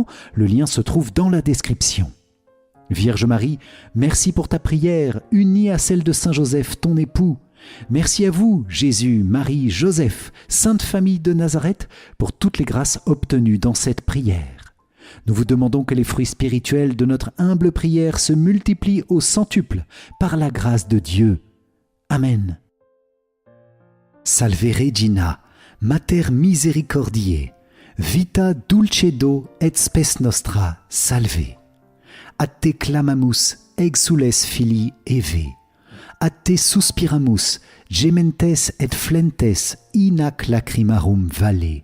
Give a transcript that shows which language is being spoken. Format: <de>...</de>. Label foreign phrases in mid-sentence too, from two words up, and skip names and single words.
<fr>Le lien se trouve dans la description. Vierge Marie, merci pour ta prière, unie à celle de Saint Joseph, ton époux. Merci à vous, Jésus, Marie, Joseph, Sainte Famille de Nazareth, pour toutes les grâces obtenues dans cette prière. Nous vous demandons que les fruits spirituels de notre humble prière se multiplient au centuple par la grâce de Dieu. Amen.</fr> <la>Salve Regina, Mater misericordiae, vita dulcedo et spes nostra, salve. Ad te clamamus, exules filii Eve. Ad te suspiramus, gementes et flentes in ac lacrimarum valle.</la>